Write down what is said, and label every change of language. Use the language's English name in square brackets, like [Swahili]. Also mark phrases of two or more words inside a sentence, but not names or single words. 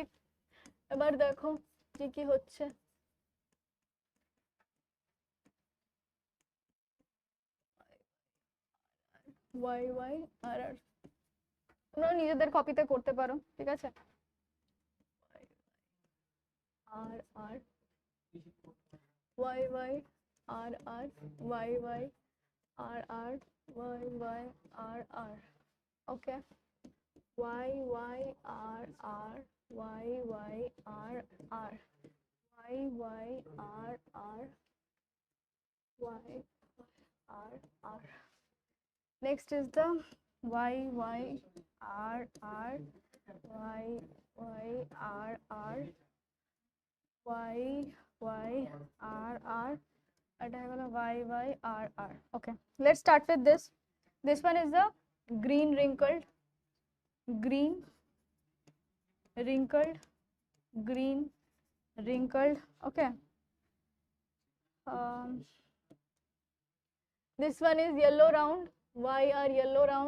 [Bangla] এবার দেখো কি কি হচ্ছে, y y r r, তোমরা নিজেদের কপিতে করতে পারো, ঠিক আছে। [English] r r y y r r y y r r y y r r, okay, y y r r y y r r y y r r y r r. Next is the y y r r y y r r y y r r, [Bangla] এটা হলো [English] y y r r. Okay, let's start with this. This one is the green wrinkled, green wrinkled, green wrinkled. Okay, this one is yellow round, y r yellow round.